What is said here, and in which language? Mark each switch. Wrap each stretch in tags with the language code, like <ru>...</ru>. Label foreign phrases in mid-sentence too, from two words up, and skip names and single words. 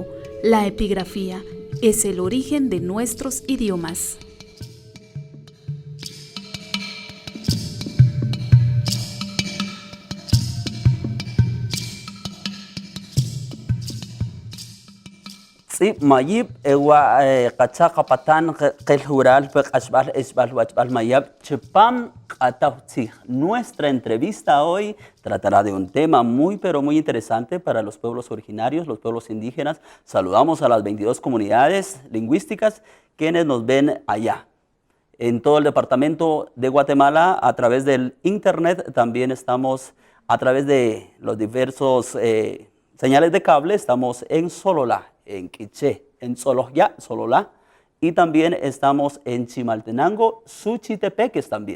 <es>La epigrafía es el origen de nuestros idiomas. Sí,</es> <mam>mayib ewa qachaqa patan qel jural pe qashbal esbal wachbal mayab chepam qatawtsi.</mam> <es>Nuestra entrevista hoy tratará de un tema muy pero muy interesante para los pueblos originarios, los pueblos indígenas. Saludamos a las 22 comunidades lingüísticas quienes nos ven allá. En todo el departamento de Guatemala, a través del internet, también estamos a través de los diversos señales de cable, estamos en Sololá, en Quiché, en Solojá, Sololá, y también estamos en Chimaltenango, Suchitepeques también.</es>